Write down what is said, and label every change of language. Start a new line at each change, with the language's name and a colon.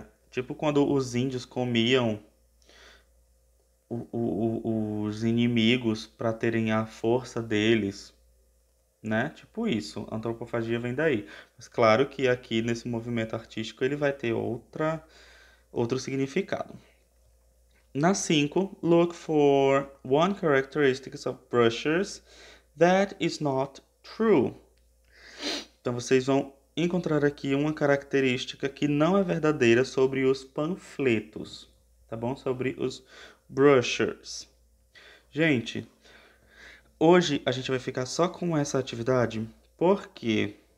Portuguese: Tipo quando os índios comiam os inimigos para terem a força deles, né? Tipo isso, antropofagia vem daí. Mas claro que aqui nesse movimento artístico ele vai ter outro significado. Na 5,
English: look for one characteristic of brochures that is not true.
Portuguese: Então vocês vão encontrar aqui uma característica que não é verdadeira sobre os panfletos, tá bom? Sobre os brochures. Gente, hoje a gente vai ficar só com essa atividade porque